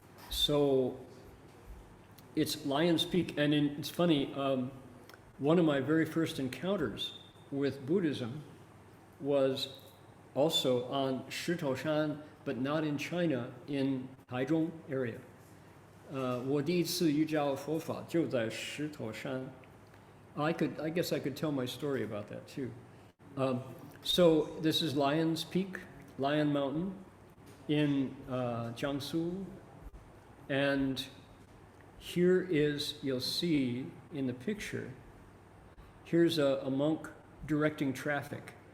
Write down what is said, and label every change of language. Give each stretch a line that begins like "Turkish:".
English: So it's Lion's Peak, and it's funny, one of my very first encounters with Buddhism was also on Shitoshan, but not in China, in Taichung area.
Chinese: 我第一次遇到佛法就在石头山.
English: I guess I could tell my story about that too. So this is Lion's Peak, Lion Mountain in Jiangsu. And here is, you'll see in the picture, here's a monk directing traffic.